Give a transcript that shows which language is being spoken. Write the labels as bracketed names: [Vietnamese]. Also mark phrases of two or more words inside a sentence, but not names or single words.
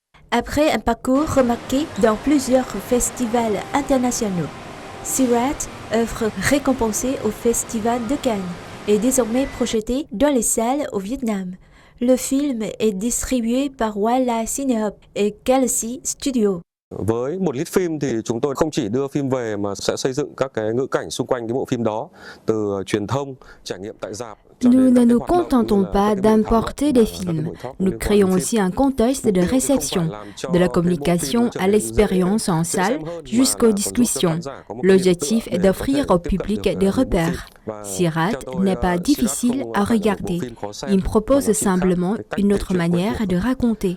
[French] Après un parcours remarqué dans plusieurs festivals internationaux, Sirat, œuvre récompensée au Festival de Cannes, est désormais projeté dans les salles au Vietnam. Le film est distribué par Wildlife Cinehub et Galaxy Studio. [Vietnamese] Với một lít phim thì chúng tôi không chỉ đưa phim về mà sẽ xây dựng các cái ngữ cảnh xung quanh cái bộ phim đó, từ truyền thông, trải nghiệm tại rạp. [French] Nous ne nous contentons pas d'importer des films. Nous créons aussi un contexte de réception, de la communication à l'expérience en salle jusqu'aux discussions. L'objectif est d'offrir au public des repères. Sirat n'est pas difficile à regarder. Il propose simplement une autre manière de raconter.